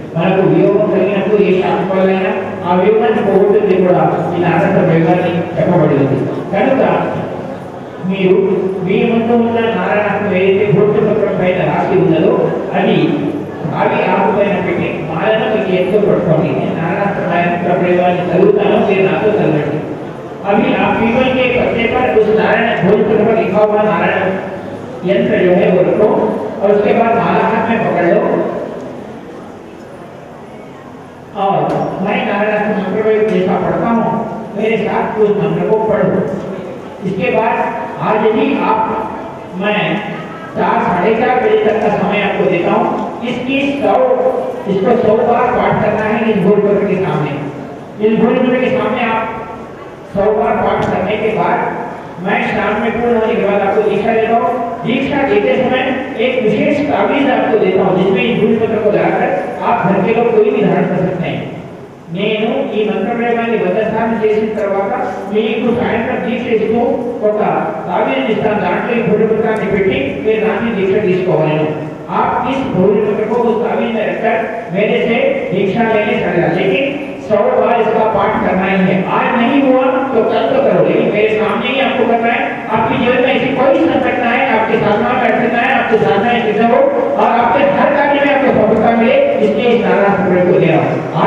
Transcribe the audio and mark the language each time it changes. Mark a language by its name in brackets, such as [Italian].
[Telugu] మనకు వియోగం కలిగినప్పుడు ఏ శాపం వల్లైనా ఆ వియోగాన్ని పోగొట్టింది కూడా ఈ నారాయణ ప్రయోగాన్ని చెప్పబడింది. కనుక మీరు మీ ముందు ఉన్న నారాయణకు ఏదైతే భూతపత్రం పైన రాసి ఉన్నదో అది అవి ఆకు పైన పెట్టి మాలను మీకు ఎంతో పట్టుకోండి. నేను नारायण प्रयोगाన్ని చదువుతాను, మీరు నాతో చదవండి. [Hindi] अभी आप पीपल के पत्ते पर उस नारायण भोज पत्र पर लिखा हुआ नारायण यंत्र जो है वो रखो और उसके बाद माला हाथ में पकड़ लो और मैं नारायण के मंत्र को जैसा पढ़ता हूँ मेरे साथ उस मंत्र को पढ़ो। इसके बाद आज ही आप मैं 4 साढ़े 4 बजे तक का समय आपको देता हूँ। इसको 100 बार पाठ करना है इस भोज पत्र के सामने। इस भोज पत्र के सामने आप 100 बार पाठ करने के बाद मैं शाम में पूर्ण होने के बाद आपको दीक्षा देता हूँ। दीक्षा देते समय एक विशेष ताबीज आपको देता हूँ जिसमें इस भोज पत्र को लगाकर आप घर के लोग कोई भी धारण कर सकते हैं। [Telugu] నేను ఈ మంత్ర ప్రయోగాన్ని 100 సార్లు చేసిన తర్వాత మీకు సాయంత్రం దీక్ష ఇస్తూ ఒక తాబీజ్ ఇస్తాను, దాంట్లో ఈ భోజన పత్రాన్ని పెట్టి మీరు దాన్ని దీక్ష తీసుకోవాలి। [Hindi] आप इस भोजन पत्र को उस ताबीज में रखकर मेरे से दीक्षा लेने चले जाओ, लेकिन 100 बार इसका पाठ करना ही है। आज नहीं हुआ तो कल तो करो, लेकिन मेरे सामने ही आपको करना है। आपके जीवन में ऐसी कोई संकट ना है, आपके साधना में अड़चन ना है, आपके साधना सिद्ध हो और आपके हर कार्य में आपको सफलता मिले, इसलिए इस नारायण प्रयोग को दे रहा हूँ।